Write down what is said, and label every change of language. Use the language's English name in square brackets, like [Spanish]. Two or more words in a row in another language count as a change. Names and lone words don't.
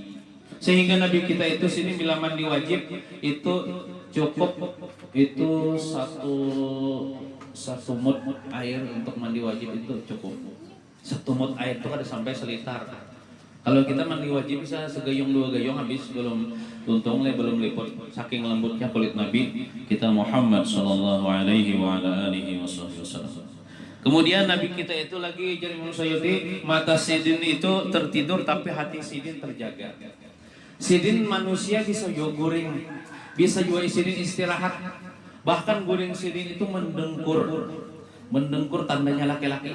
[Banjar] Sehingga Nabi kita itu sini bila mandi wajib itu cukup itu satu mud air untuk mandi wajib itu cukup. 1 mud air itu ada sampai selitar. Kalau kita mandi wajib bisa segayung 2 gayung habis, belum tuntung belum liput, saking lembutnya kulit Nabi kita Muhammad [Arabic] صلى الله عليه وعلى آله وسلم. [Banjar] Kemudian Nabi kita itu lagi jadi Imam Suyuti, mata sidin itu tertidur tapi hati sidin terjaga. Sidin manusia bisa juga guring, bisa juga sidin istirahat. Bahkan guring sidin itu mendengkur. Mendengkur tandanya laki-laki.